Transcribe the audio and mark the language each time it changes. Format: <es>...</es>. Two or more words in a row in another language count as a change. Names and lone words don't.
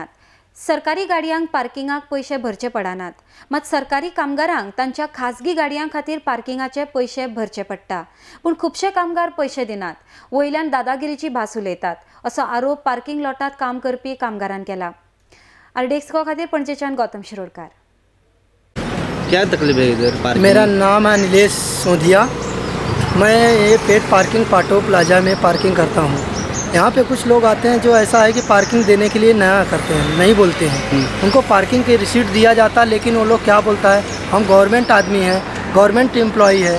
<kok>सरकारी गाडयांक पार्किंगाक पैसे भरचे पडनात, मात सरकारी कामगारांक तांच्या खासगी गाडयां खातीर पार्किंगाचे पैसे भरचे पडटा। पण खुबशे कामगार पैसे दिनात, वयल्यान दादागिरीची भास उलयतात असो आरोप पार्किंग लॉटात काम करपी कामगारान केला। आरडेक्सको खातीर पणजेच्यान गौतम शिरोडकार।</kok> <hi>क्या तकलीफ है इधर पार्किंग? मेरा नाम है नीलेश सोधिया। मैं ये पेट पार्किंग पाटो प्लाजा में पार्किंग करता हूँ। यहाँ पे कुछ लोग आते हैं जो ऐसा है कि पार्किंग देने के लिए नया करते हैं, नहीं बोलते हैं। उनको पार्किंग की रिसीट दिया जाता है, लेकिन वो लोग क्या बोलता है, हम गवर्नमेंट आदमी हैं,</hi> <en>government employee</en> <hi>है।</hi>